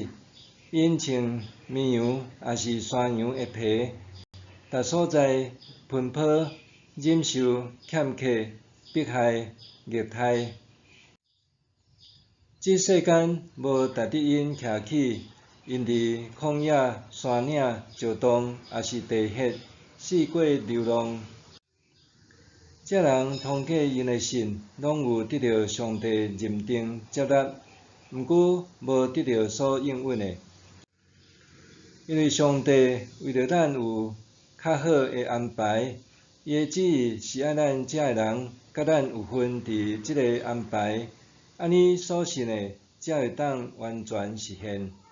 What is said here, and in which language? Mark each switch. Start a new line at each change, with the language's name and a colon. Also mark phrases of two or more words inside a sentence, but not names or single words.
Min Nan Chinese: 因穿绵羊也是山羊的皮，逐所在奔波，忍受欠客、迫害、虐待。这世间无值得因徛起，因伫旷野、山岭、石洞，也是地穴，四过流浪。这人通过因的信，拢有得到上帝认定接纳，毋过无得到所应允的。因为上帝为着咱有较好的安排，伊的旨意是爱咱遮个人甲咱有份伫即个安排，安尼所信的才会当完全实现。